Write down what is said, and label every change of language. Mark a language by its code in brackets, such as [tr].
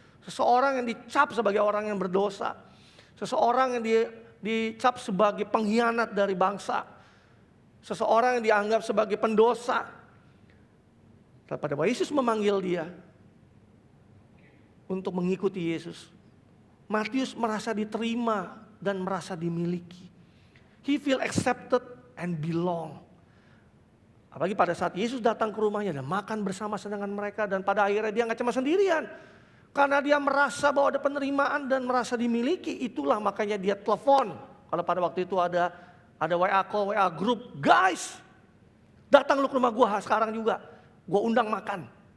[id] Seseorang yang dicap sebagai orang yang berdosa. Seseorang yang dicap sebagai pengkhianat dari bangsa. Seseorang yang dianggap sebagai pendosa. Pada waktu Yesus memanggil dia untuk mengikuti Yesus, Matius merasa diterima dan merasa dimiliki. [en] He feel accepted and belong. [id] Apalagi pada saat Yesus datang ke rumahnya dan makan bersama dengan mereka, dan pada akhirnya dia nggak cuma sendirian. Karena dia merasa bahwa ada penerimaan dan merasa dimiliki, itulah makanya dia telepon. Kalau pada waktu itu ada WA call, WA group, guys, datang lu ke rumah gua sekarang juga. Gua undang makan.